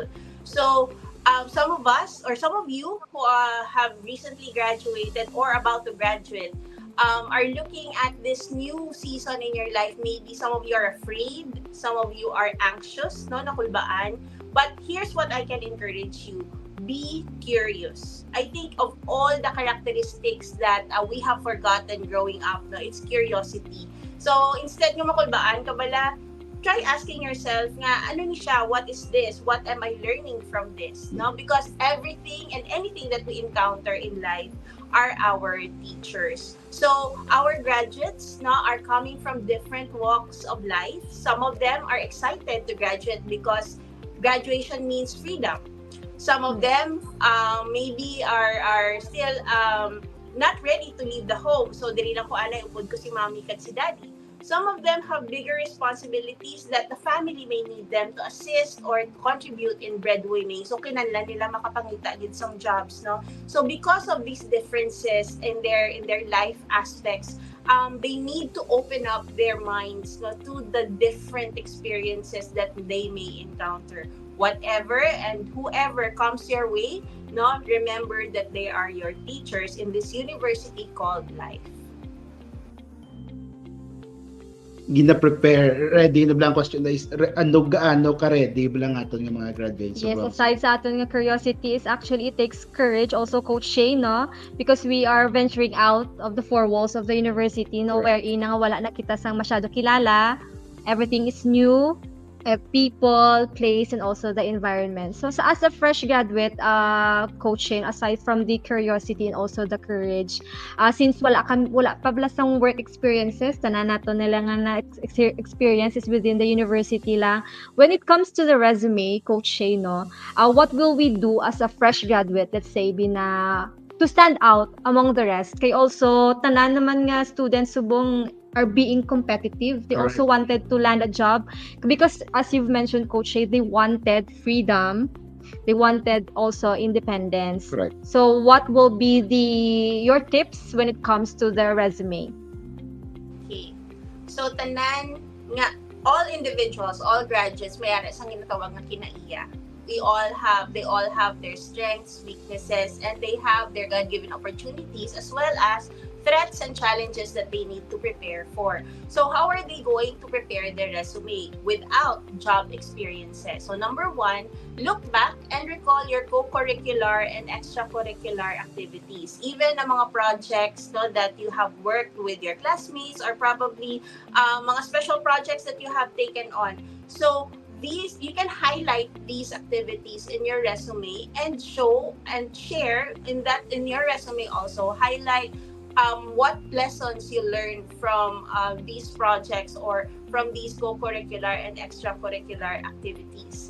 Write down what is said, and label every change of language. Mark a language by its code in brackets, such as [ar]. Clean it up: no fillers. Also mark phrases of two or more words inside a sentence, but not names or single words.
[en] So, some of us or some of you who have recently graduated or about to graduate are looking at this new season in your life. Maybe some of you are afraid, some of you are anxious, no, nakulbaan. But here's what I can encourage you. Be curious. I think of all the characteristics that we have forgotten growing up, no, it's curiosity. [hil] So, instead nga makulbaan, kabala, [en] try asking yourself [hil] nga, ano ni siya, [en] what is this? What am I learning from this? No? Because everything and anything that we encounter in life are our teachers. So, our graduates no, are coming from different walks of life. Some of them are excited to graduate because graduation means freedom. Some of them maybe are still not ready to leave the home. So, [hil] diri lang ko anay, upod ko si mommy kag si daddy. [en] Some of them have bigger responsibilities that the family may need them to assist or to contribute in breadwinning. [hil] So, kinahanglan nila makapangita din [en] some jobs, [hil] no? [en] So, because of these differences in their life aspects, they need to open up their minds no, to the different experiences that they may encounter. Whatever and whoever comes your way, no, remember that they are your teachers in this university called life. [hil] Gina-prepare, ready na bilang question na is ano gaano ka ready bilang aton nga mga graduates. [en] Yes, aside [hil] sa aton nga [en] curiosity is actually it takes courage also Coach Shay, no? Because we are venturing out of the four walls of the university, no? Correct. [hil] Wherein nga wala na kita sang masyado kilala. [en] Everything is new. People, place, and also the environment. So, as a fresh graduate, coaching, aside from the curiosity and also the courage, since [hil] wala pa bala sang [en] work experiences, [hil] tanan nato nila nga na [en] experiences within the university lang. When it comes to the resume, Coach Shay, no, what will we do as a fresh graduate, let's say, to stand out among the rest? [hil] Kay also, tanan naman nga students subong [en] are being competitive. They Correct. also wanted to land a job because, as you've mentioned, Coach Shay, they wanted freedom. They wanted also independence. Correct. So, what will be your tips when it comes to the resume? Okay. So, [hil] tanan nga, [en] all individuals, all graduates, [hil] may ara sang ginatawag nga kinaiya. [en] They all have their strengths, weaknesses, and they have their God-given opportunities as well as threats and challenges that they need to prepare for. So how are they going to prepare their resume without job experiences? So number one, look back and recall your co-curricular and extracurricular activities. Even [hil] ang mga [en] projects no, that you have worked with your classmates or probably mga special projects that you have taken on. So you can highlight these activities in your resume and show and share in your resume also highlight what lessons you learned from these projects or from these co-curricular and extracurricular activities.